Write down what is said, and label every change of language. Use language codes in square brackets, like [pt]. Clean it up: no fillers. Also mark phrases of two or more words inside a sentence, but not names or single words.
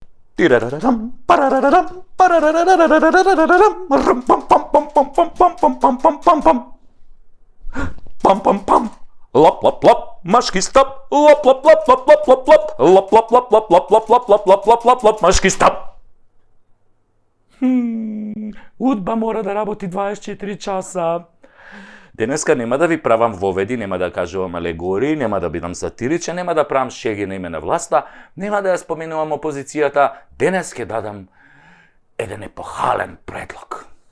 [mk] Тирарарам, парарарарам, парарарарарарарарарам, рам пам пам пам пам пам пам пам пам пам пам пам. Пам пам пам. Лап лап лап, машки стоп. Лап лап лап лап лап лап лап. Лап лап лап лап лап лап лап лап лап лап лап лап, машки стоп. Удба мора да работи 24 часа. Денеска нема да ви правам воведи, нема да кажувам алегории, нема да бидам сатиричен, нема да правам шеги на име на власта, нема да ја споменувам опозицијата. Денес ќе дадам еден епохален предлог.